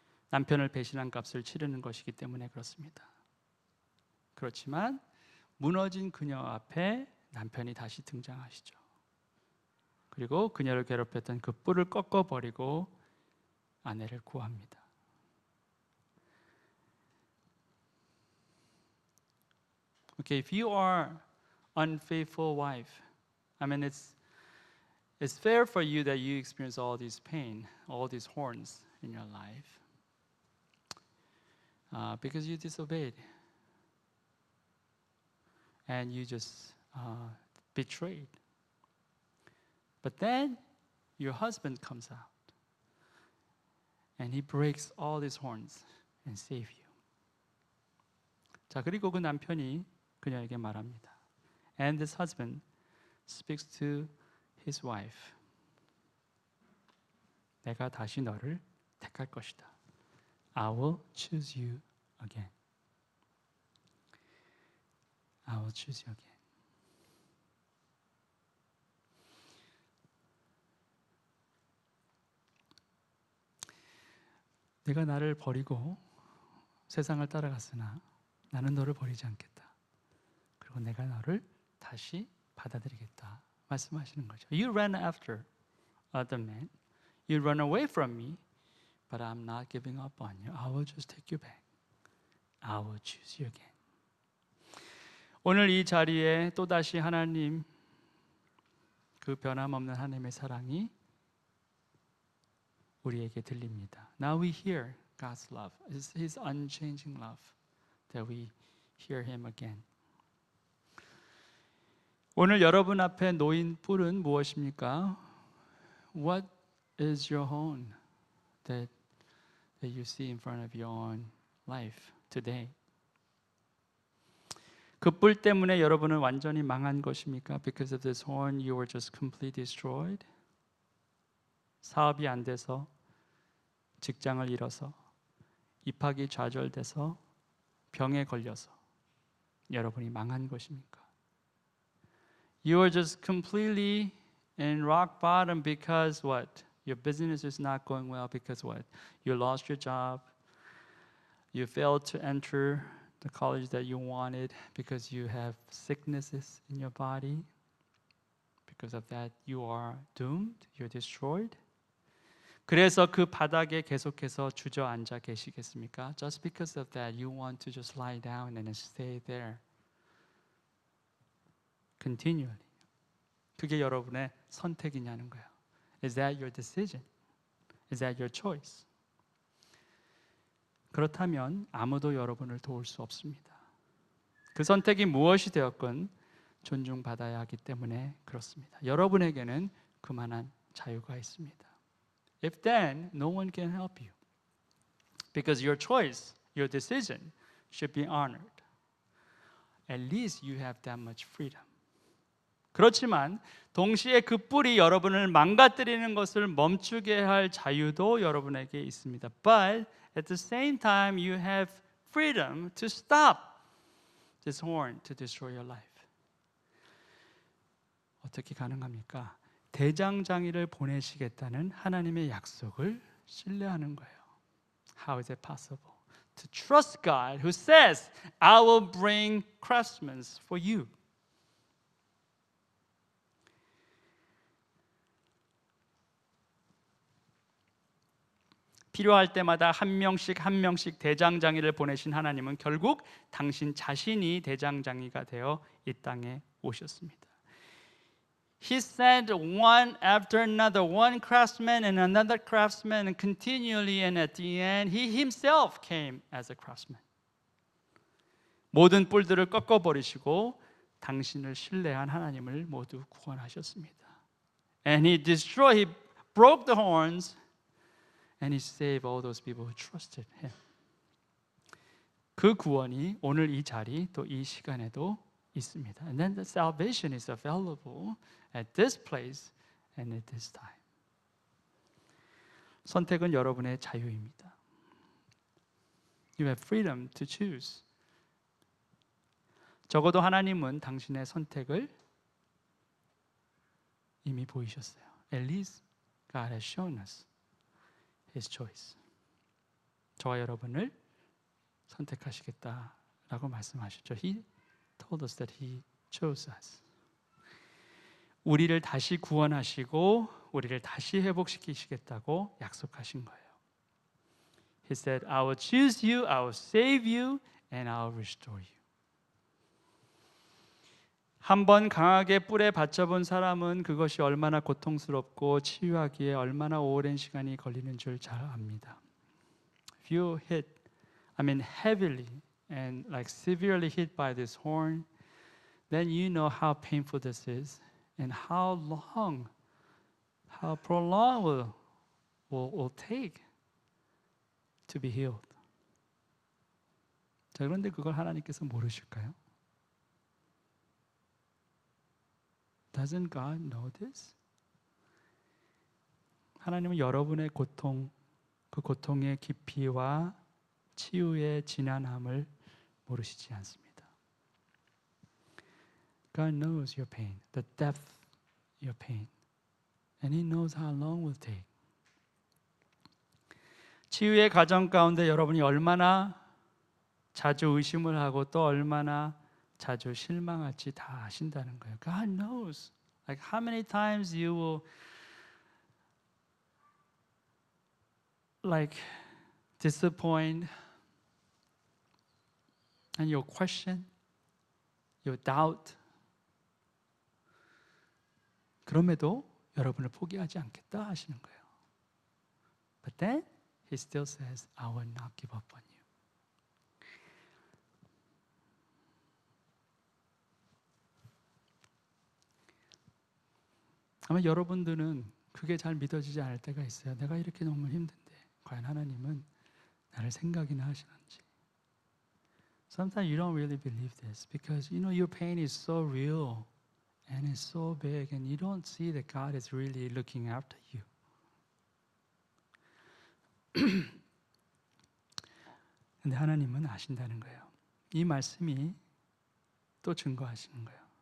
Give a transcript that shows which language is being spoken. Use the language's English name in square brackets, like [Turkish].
[Korean] 남편을 배신한 값을 치르는 것이기 때문에 그렇습니다. 그렇지만 무너진 그녀 앞에 남편이 다시 등장하시죠. 그리고 그녀를 괴롭혔던 그 뿔을 꺾어버리고 아내를 구합니다. [English] Okay, if you are unfaithful wife, I mean, it's fair for you that you experience all this pain, all these horns in your life, because you disobeyed and you just betrayed But then your husband comes out and he breaks all his horns and save you. [Korean] 자, 그리고 그 남편이 그녀에게 말합니다. [English] And this husband speaks to his wife. [Korean] 내가 다시 너를 택할 것이다. [English] I will choose you again. I will choose you again. [Korean] 네가 나를 버리고 세상을 따라갔으나 나는 너를 버리지 않겠다. 그리고 내가 너를 다시 받아들이겠다. 말씀하시는 거죠. [English] You ran after other men. You run away from me. But I'm not giving up on you. I will just take you back. I will choose you again. [Korean] 오늘 이 자리에 또다시 하나님 그 변함없는 하나님의 사랑이 우리에게 들립니다. [English] Now we hear God's love. It's His unchanging love that we hear Him again. [Korean] 오늘 여러분 앞에 놓인 뿔은 무엇입니까? [English] What is your horn that you see in front of your own life today? [Korean] 그 뿔 때문에 여러분은 완전히 망한 것입니까? [English] Because of this horn you were just completely destroyed? [Korean] 사업이 안 돼서, 직장을 잃어서, 입학이 좌절돼서, 병에 걸려서 여러분이 망한 것입니까? [English] You are just completely in rock bottom because what? Your business is not going well because what? You lost your job. You failed to enter the college that you wanted because you have sicknesses in your body. Because of that, you are doomed. You're destroyed. [Korean] 그래서 그 바닥에 계속해서 주저앉아 계시겠습니까? [English] Just because of that, you want to just lie down and stay there. Continually. [Korean] 그게 여러분의 선택이냐는 거예요. [English] Is that your decision? Is that your choice? [Korean] 그렇다면 아무도 여러분을 도울 수 없습니다. 그 선택이 무엇이 되었건 존중받아야 하기 때문에 그렇습니다. 여러분에게는 그만한 자유가 있습니다. [English] If then, no one can help you. Because your choice, your decision should be honored. At least you have that much freedom. [Korean] 그렇지만 동시에 그 뿔이 여러분을 망가뜨리는 것을 멈추게 할 자유도 여러분에게 있습니다. [English] But at the same time, you have freedom to stop this horn to destroy your life. [Korean] 어떻게 가능합니까? 대장장이를 보내시겠다는 하나님의 약속을 신뢰하는 거예요. [English] How is it possible? To trust God who says, I will bring craftsmen for you. [Korean] 필요할 때마다 한 명씩 대장장이를 보내신 하나님은 결국 당신 자신이 대장장이가 되어 이 땅에 오셨습니다. [English] He sent one after another, one craftsman and another craftsman, and continually, and at the end, he himself came as a craftsman. [Korean] 모든 뿔들을 꺾어버리시고 당신을 신뢰한 하나님을 모두 구원하셨습니다. [English] And he broke the horns, and he saved all those people who trusted him. [Korean] 그 구원이 오늘 이 자리 또 이 시간에도 있습니다. [English] And then the salvation is available at this place and at this time. [Korean] 선택은 여러분의 자유입니다. [English] You have freedom to choose. [Korean] 적어도 하나님은 당신의 선택을 이미 보이셨어요. [English] At least God has shown us His choice. [Korean] 저와 여러분을 선택하시겠다라고 말씀하셨죠. [English] He told us that He chose us. [Korean] 우리를 다시 구원하시고 우리를 다시 회복시키시겠다고 약속하신 거예요. [English] He said, I will choose you, I will save you, and I will restore you. [Korean] 한번 강하게 뿔에 받쳐본 사람은 그것이 얼마나 고통스럽고 치유하기에 얼마나 오랜 시간이 걸리는 줄 잘 압니다. [English] If you heavily and like severely hit by this horn, then you know how painful this is and how long how prolonged will take to be healed. [Korean] 자, 그런데 그걸 하나님께서 모르실까요? [English] Doesn't God know this? [Korean] 하나님은 여러분의 고통, 그 고통의 깊이와 치유의 지난함을 모르시지 않습니다. [English] God knows your pain, the depth of your pain, and He knows how long it will take. [Korean] 치유의 과정 가운데 여러분이 얼마나 자주 의심을 하고 또 얼마나 자주 실망할지 다 아신다는 거예요. [English] God knows. Like how many times you will like disappoint and you'll question, you'll doubt. [Korean] 그럼에도 여러분을 포기하지 않겠다 하시는 거예요. [English] But then He still says, I will not give up on you. [Korean] 아마 여러분들은 그게 잘 믿어지지 않을 때가 있어요. 내가 이렇게 너무 힘든데 과연 하나님은 나를 생각이나 하시는지. [English] Sometimes you don't really believe this because you know your pain is so real and it's so big and you don't see that God is really looking after you. [Korean] 근데 하나님은 아신다는 거예요. 이 말씀이 또 증거하시는 거예요.